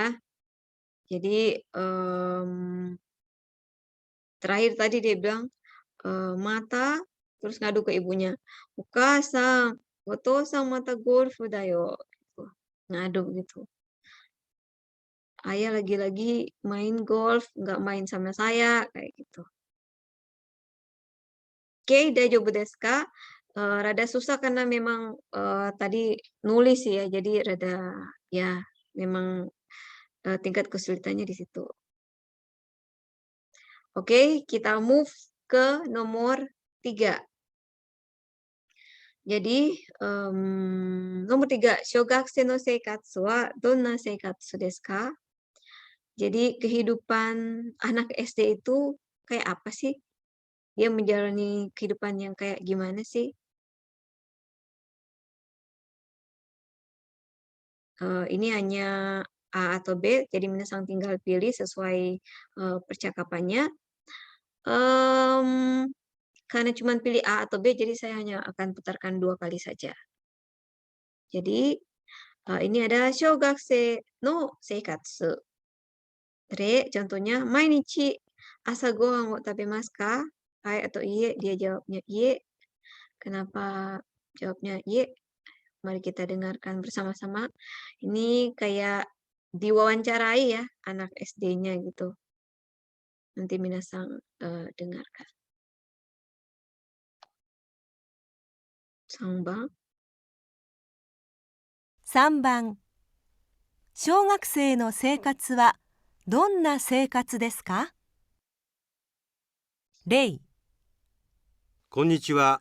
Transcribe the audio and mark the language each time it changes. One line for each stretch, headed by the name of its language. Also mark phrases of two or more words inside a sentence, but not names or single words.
Indonesian: Jadi terakhir tadi dia bilang mata, terus ngadu ke ibunya.
Japanese: お母さん、お父さんまたゴルフだよ.
Indonesian: Gitu. Ngadu gitu. Ayah lagi-lagi main golf, nggak main sama saya, kayak gitu. Oke,
Japanese: 大丈夫ですか?
Indonesian: Rada susah karena memang tadi nulis ya, jadi rada ya memang tingkat kesulitannya di situ. Oke, kita move ke nomor 3. Jadi nomor 3,
Japanese: 小学生の生活はどんな生活ですか?
Indonesian: Jadi kehidupan anak SD itu kayak apa sih? Dia menjalani kehidupan yang kayak gimana sih? Ini hanya A atau B, jadi minasang tinggal pilih sesuai percakapannya. Karena cuma pilih A atau B, jadi saya hanya akan putarkan 2 kali saja. Jadi, ini ada
Japanese: 小学生の生活.
Indonesian: Contohnya,
Japanese: 毎日朝ご飯を食べますか?
Indonesian: Hai atau iye? Dia jawabnya iye. Kenapa jawabnya iye? Mari kita dengarkan bersama-sama. Ini kayak diwawancarai ya, anak SD-nya gitu. Nanti minasang dengarkan.
Japanese: 3 番。 3番、小学生の生活はどんな生活ですか？例、こんにちは。